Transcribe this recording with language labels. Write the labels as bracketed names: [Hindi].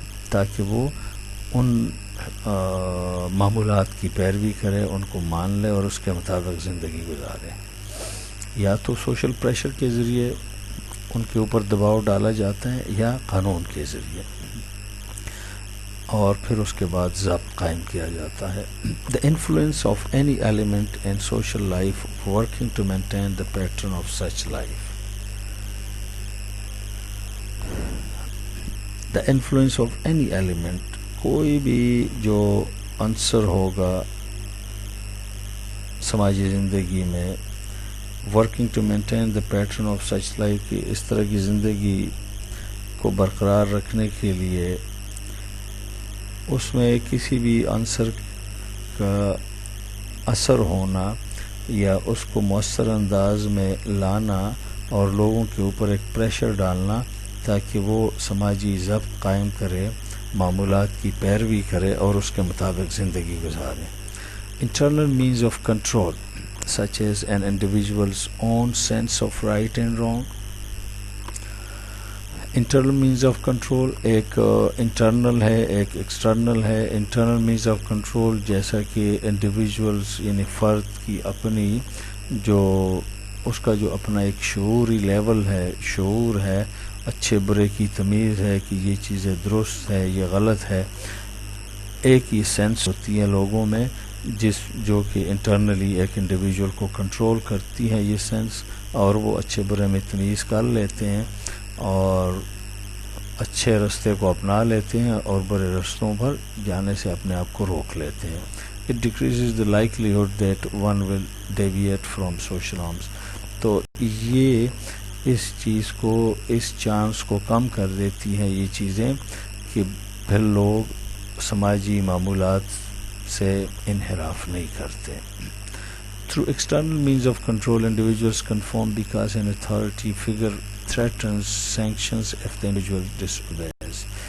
[Urdu] تاکہ وہ ان معمولات کی پیروی کرے، ان کو مان لے اور اس کے مطابق زندگی گزارے. یا تو سوشل پریشر کے ذریعے ان کے اوپر دباؤ ڈالا جاتا ہے یا قانون کے ذریعے، اور پھر اس کے بعد ضابط قائم کیا جاتا ہے. [English] The influence of any element in social life working to maintain the pattern of such life. The influence of any element، [Urdu] کوئی بھی جو عنصر ہوگا سماجی زندگی میں، [English] working to maintain the pattern of such life، [Urdu] کہ اس طرح کی زندگی کو برقرار رکھنے کے لیے اس میں کسی بھی عنصر کا اثر ہونا یا اس کو مؤثر انداز میں لانا اور لوگوں کے اوپر ایک پریشر ڈالنا تاکہ وہ سماجی ضبط قائم کرے، معمولات کی پیروی کرے اور اس کے مطابق زندگی گزارے. [English] Internal means of control such as an individual's own sense of right and wrong internal means of control [Urdu] ایک انٹرنل ہے، ایک ایکسٹرنل ہے. [English] internal means of control [Urdu] جیسا کہ انڈیویژولس یعنی فرد کی اپنی جو اس کا جو اپنا ایک شعوری لیول ہے، شعور ہے، اچھے برے کی تمیز ہے کہ یہ چیزیں درست ہے یہ غلط ہے. ایک یہ سینس ہوتی ہے لوگوں میں جو کہ انٹرنلی ایک انڈیویژول کو کنٹرول کرتی ہے یہ سینس، اور وہ اچھے برے میں تمیز کر لیتے ہیں اور اچھے راستے کو اپنا لیتے ہیں اور برے رستوں پر جانے سے اپنے آپ کو روک لیتے ہیں. [English] It decreases the likelihood that one will deviate from social norms. [Urdu] تو یہ اس چیز کو، اس چانس کو کم کر دیتی ہیں یہ چیزیں کہ پھر لوگ سماجی معمولات سے انحراف نہیں کرتے. [English] Through external means of control, individuals conform because an authority figure threatens sanctions if the individual disobeys.